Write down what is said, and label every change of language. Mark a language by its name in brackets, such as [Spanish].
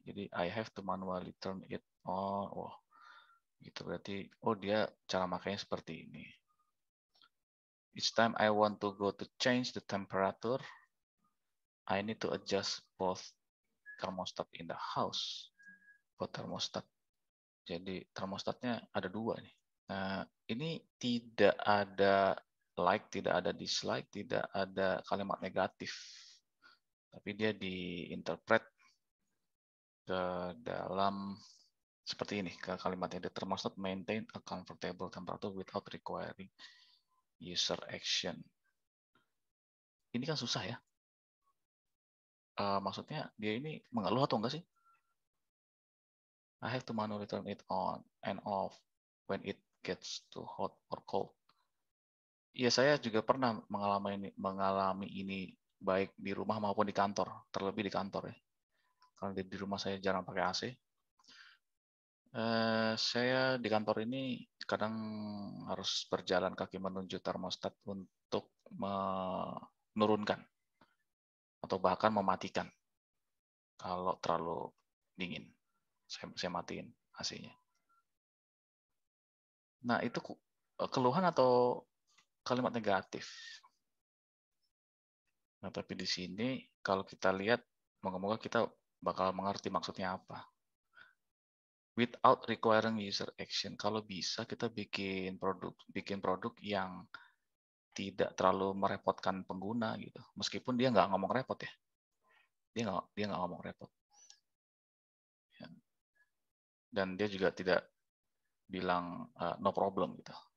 [Indonesian] Jadi [English] I have to manually turn it on. [Indonesian] Oh, gitu berarti dia cara makainya seperti ini. [English] Each time I want to go to change the temperature, I need to adjust both thermostat in the house. Both thermostat. [Indonesian] Jadi termostatnya ada 2 nih. Nah, ini tidak ada like, tidak ada dislike, tidak ada kalimat negatif. Tapi dia diinterpret ke dalam seperti ini, ke kalimatnya. [English] The thermostat maintain a comfortable temperature without requiring user action. [Indonesian] Ini kan susah ya. Maksudnya dia ini mengeluh atau enggak sih? [English] I have to manually turn it on and off when it gets too hot or cold. [Indonesian] Iya, saya juga pernah mengalami ini baik di rumah maupun di kantor, terlebih di kantor ya. Kalau di rumah saya jarang pakai AC. Saya di kantor ini kadang harus berjalan kaki menuju termostat untuk menurunkan atau bahkan mematikan kalau terlalu dingin. Saya matiin AC-nya. Nah, itu keluhan atau kalimat negatif. Nah, tapi di sini kalau kita lihat, moga-moga kita bakal mengerti maksudnya apa. [English] without requiring user action. [Indonesian] Kalau bisa kita bikin produk yang tidak terlalu merepotkan pengguna gitu. Meskipun dia nggak ngomong repot ya. Dia nggak ngomong repot. Ya. Dan dia juga tidak bilang no problem gitu.